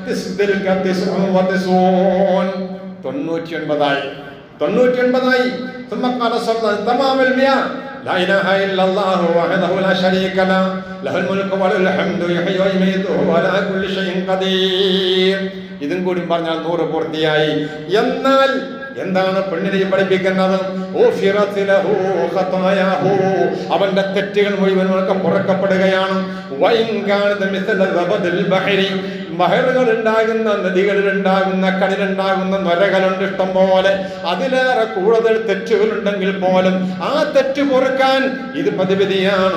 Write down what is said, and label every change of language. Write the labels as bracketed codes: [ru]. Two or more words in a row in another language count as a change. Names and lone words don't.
[ar] 99 ثم قال صلى الله تمام المئة لا إله إلا الله وحده لا شريك له له الملك وله الحمد يحيي ويميت وهو على كل شيء قدير. [ml] ഇതും കൂടി പറഞ്ഞാൽ 100 പൂർത്തിയായി. എന്നാൽ എന്താണ് പെണ്ണിനെ പഠിപ്പിക്കുന്നത്? അവന്റെ തെറ്റുകൾ മുഴുവൻ പുറക്കപ്പെടുകയാണ്. ബഹറുകൾ ഉണ്ടാകുന്ന, നദികളിൽ ഉണ്ടാകുന്ന, കടലുണ്ടാകുന്ന നരകളുണ്ട് ഇഷ്ടം പോലെ, അതിലേറെ കൂടുതൽ തെറ്റുകൾ ഉണ്ടെങ്കിൽ പോലും ആ തെറ്റ് പൊറുക്കാൻ ഇത് പ്രതിവിധിയാണ്.